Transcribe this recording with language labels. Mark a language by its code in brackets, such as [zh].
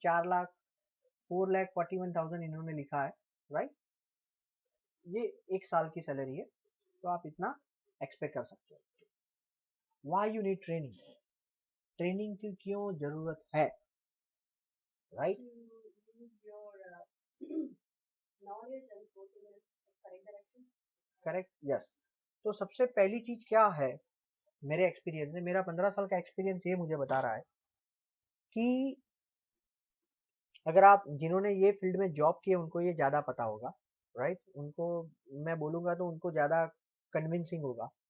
[hi] 4 लाख 4,41,000 इन्होंने लिखा है, राइट? ये 1 साल की सैलरी है, तो आप इतना एक्सपेक्ट कर सकते हो। [en] why you need training, [hi] training की क्यों जरूरत है, right? [en] To use your knowledge and go to the correct direction. Correct, yes. [hi] तो सबसे पहली चीज क्या है, मेरे एक्सपीरियंस से, मेरा 15 साल का एक्सपीरियंस ये मुझे बता रहा है कि अगर आप जिन्होंने ये फील्ड में जॉब की है उनको ये ज्यादा पता होगा, राइट? उनको मैं बोलूंगा तो उनको ज्यादा कन्विंसिंग होगा।